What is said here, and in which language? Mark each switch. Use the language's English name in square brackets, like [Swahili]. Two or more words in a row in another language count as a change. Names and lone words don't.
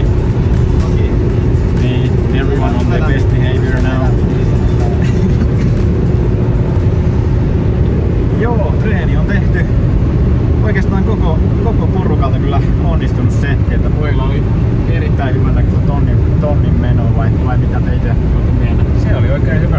[Finnish] Niin, [English] everyone on their best behavior now. [Finnish] Joo, treeni on tehty. Oikeastaan koko porukalta kyllä onnistunut setti, että pojilla oli erittäin hyvä näköistä tonnin meno vai mitä teitä olette mieltä? Se oli oikein hyvä.